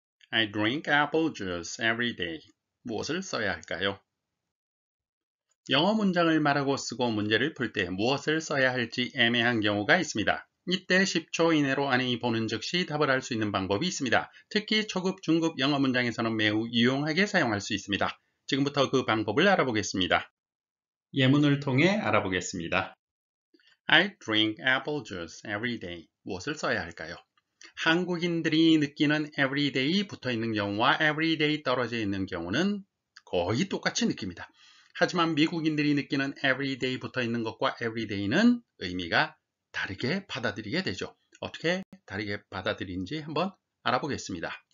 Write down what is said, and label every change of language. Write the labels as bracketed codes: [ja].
[en] I drink apple juice every day. [ko] 무엇을 써야 할까요? 영어 문장을 말하고 쓰고 문제를 풀 때 무엇을 써야 할지 애매한 경우가 있습니다. 이때 10초 이내로 안에 보는 즉시 답을 할 수 있는 방법이 있습니다. 특히 초급, 중급 영어 문장에서는 매우 유용하게 사용할 수 있습니다. 지금부터 그 방법을 알아보겠습니다. 예문을 통해 알아보겠습니다. [en] I drink apple juice every day. [ko] 무엇을 써야 할까요? 한국인들이 느끼는 everyday 붙어 있는 경우와 everyday 떨어져 있는 경우는 거의 똑같이 느낍니다. 하지만 미국인들이 느끼는 everyday 붙어 있는 것과 everyday는 의미가 다르게 받아들이게 되죠. 어떻게 다르게 받아들이는지 한번 알아보겠습니다.